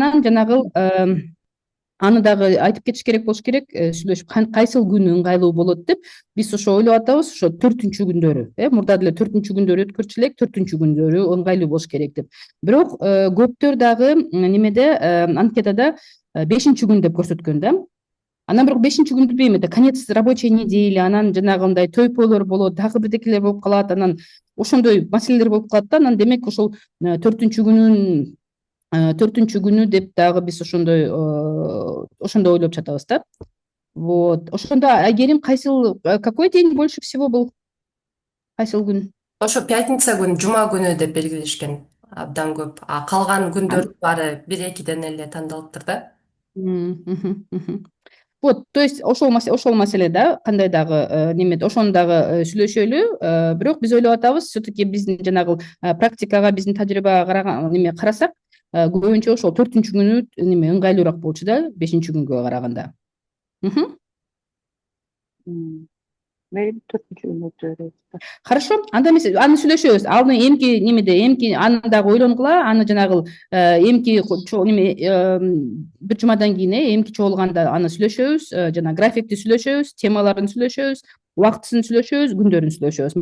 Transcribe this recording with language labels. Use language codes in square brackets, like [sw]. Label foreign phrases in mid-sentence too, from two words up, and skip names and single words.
[ky] Анан жанагы аны дагы айтып кетиш керек болуш керек, сүйлөшүп кайсыл күнү ыңгайлуу болот деп. Биз ошо ойлоп атабыз, ошо 4-күндөрү, мурда деле 4-күндөрү өткөрчү элек, 4-күндөрү ыңгайлуу болуш керек деп. Бирок көптөр дагы немеде, анкетада 5-күн деп көрсөткөн да. Анан бирок 5-күн билбейм, [ru] это конец рабочей недели, [ky] анан жанагы мындай тойполор болот, дагы бирдекелер болуп калат, анан ошондой маселелер болуп калат да. Анан демек ошол 4-күнү деп дагы биз ошондой ойлоп жатабыз да. Вот. Ошондо Айгерим, [ru] какой день больше всего был? [ky] Кайсыл күн? Ошо пятница күнү, жума күнү деп белгилешкен абдан көп. А калган күндөр баары 1-2ден эле тандалыптыр да. [ru] Вот, то есть [ky] ошол маселе да, кандай дагы немеде ошону дагы сүйлөшөлү. Бирок биз ойлоп атабыз, все-таки биздин жанагы практикага, биздин тажрыйбага карасак, көбүнчө ошол 4-күнү ыңгайлуураак болчу да, 5-күнгө караганда. Benim 4-күн өтөбүз. Хорошо, анда эмес, аны сүйлөшөбүз. Аны эмки аны дагы ойлонгула, аны жанагы эмки бир жумадан кийин эмки чогулганда аны сүйлөшөбүз, жана графикти сүйлөшөбүз, темаларын сүйлөшөбүз, убактысын сүйлөшөбүз, күндөрүн сүйлөшөбүз.